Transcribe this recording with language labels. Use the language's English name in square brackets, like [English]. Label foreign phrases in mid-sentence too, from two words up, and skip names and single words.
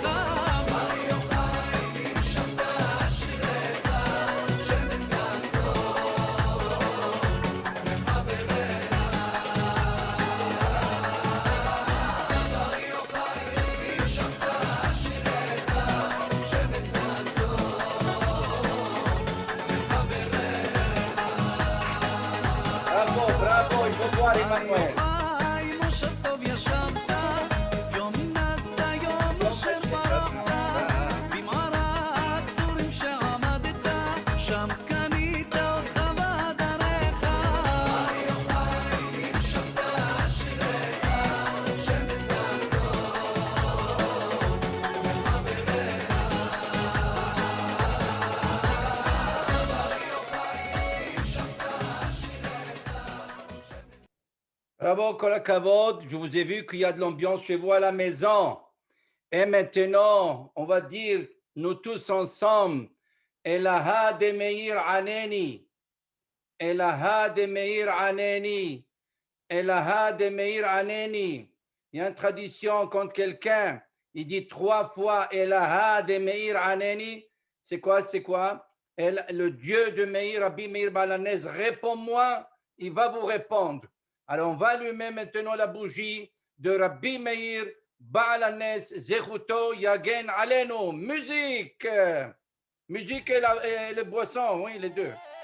[Hebrew] בר יוחאי נמשכת אשריך, שמן ששון מחבריך. בר יוחאי נמשכת אשריך, שמן ששון מחבריך. [French] Bravo, bravo, il faut voir Emmanuel. [Hebrew] מושב טוב ישבת, יום נסת יום אשר ברחת, במערת צורים שעמדת, שם קנית אותך בדרך. בר יוחאי נמשכת אשריך, שמן ששון מחבריך. בר יוחאי נמשכת [French] Bravo, [Hebrew] כל הכבוד. [French] Je vous ai vu qu'il y a de l'ambiance chez vous à la maison. Et maintenant, on va dire, nous tous ensemble, [Aramaic] אלהא דמאיר ענני, אלהא דמאיר ענני, אלהא דמאיר ענני. [French] Il y a une tradition quand quelqu'un il dit 3 fois [Aramaic] אלהא דמאיר ענני. [French] C'est quoi? Le Dieu de Meir, Rabbi Meir Baal HaNes, réponds-moi, il va vous répondre. Alors on va allumer maintenant la bougie de Rabbi Meir Baal HaNes, [Hebrew] זכותו יגן עלינו. [French] Musique! Musique et le boisson, oui, les deux.